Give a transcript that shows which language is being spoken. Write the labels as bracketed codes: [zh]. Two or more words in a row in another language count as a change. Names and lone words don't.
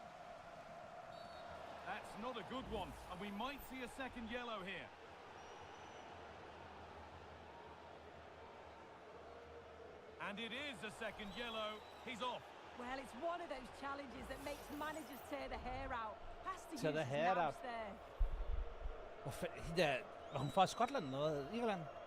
[en] That's not a good one, and we might see a second yellow here. And it is a second yellow. He's off. Well, it's one of those challenges that makes managers tear the hair out. Has to Tear use the his hair nabs out. there. [da] Hvor fanden, der, var hun fra Skotland eller noget? Irland?